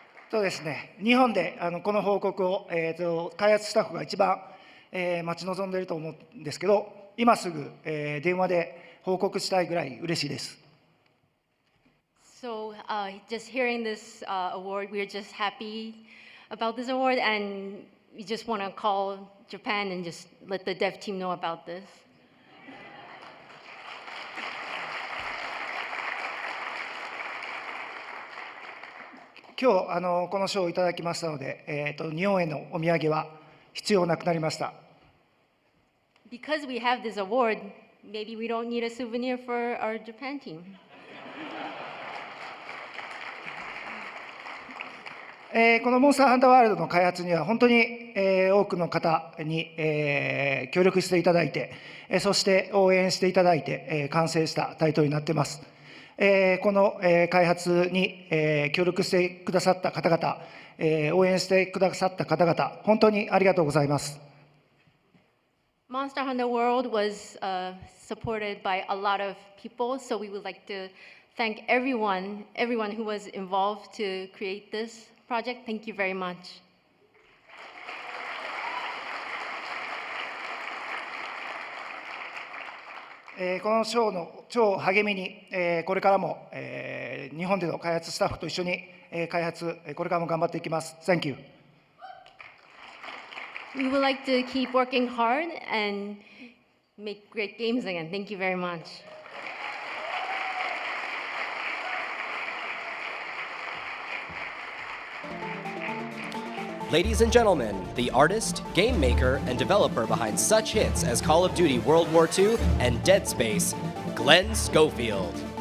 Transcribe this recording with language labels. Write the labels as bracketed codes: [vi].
[ja] ですね、日本でこの報告を、開発スタッフが一番、待ち望んでいると思うんですけど、今すぐ、電話で報告したいぐらい嬉しいです。 [en] So, just hearing this award, we're just happy about this award, and we just want to call Japan and just let the dev team know about this. [ja] 今日この賞をいただきましたので、日本へのお土産は必要なくなりました。 [en] Because we have this award, maybe we don't need a souvenir for our Japan team. [ja] このモンスターハンターワールドの開発には本当に多くの方に協力していただいて、そして応援していただいて完成したタイトルになっています。この開発に協力してくださった方々、応援してくださった方々、本当にありがとうございます。 [en] Monster Hunter World was supported by a lot of people, so we would like to thank everyone who was involved to create this project. Thank you very much. [ja] この賞の超励みに、これからも、日本での開発スタッフと一緒に、開発、これからも頑張っていきます。 [en] Thank you. We would like to keep working hard and make great games again. Thank you very much. Ladies and gentlemen, the artist, game maker, and developer behind such hits as Call of Duty World War II and Dead Space, Glenn Schofield.